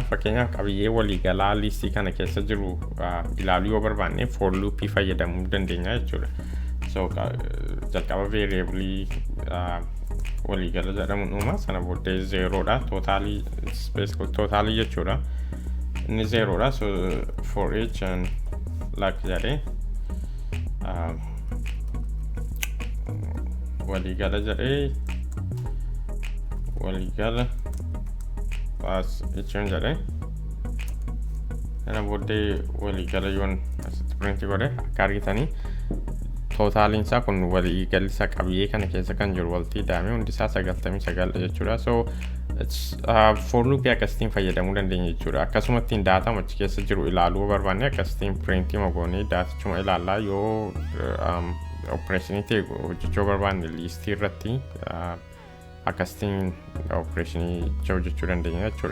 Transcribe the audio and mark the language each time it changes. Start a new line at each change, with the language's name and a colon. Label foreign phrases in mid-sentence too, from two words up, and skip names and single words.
Oromo: Fakkeenyaaf qabiyyee waliigalaa listii kana keessa jiru ilaaluu yoo barbaanne for loopii fayyadamuu dandeenya jechuudha. So jalqaba variablee waliigala jedhamuun uuma sana booddee zeeroodha. Tootaalii jechuudha. Inni zeeroodha.
English: So for each and like
Oromo: jedhee waliigala jedhee waliigala as jechuun jedhee sana booddee waliigala yoon asitti printi godhe akka argitanii tootaaliin isaa kun waliigalli isaa qabiyyee kana keessa kan jiru walitti hidhamee hundi isaa 99 jechuudha.
English: So for
Oromo: loopii akkasiin fayyadamuu dandeenya jechuudha. Akkasumattiin daataa achi keessa jiru ilaaluu barbaanne akkasiin printii goonee daatichuma ilaallaa. Yoo opereeshinii ta'e hojjechuu barbaanne listii irratti akkasiin opereeshinii hojjechuu dandeenya jechuudha.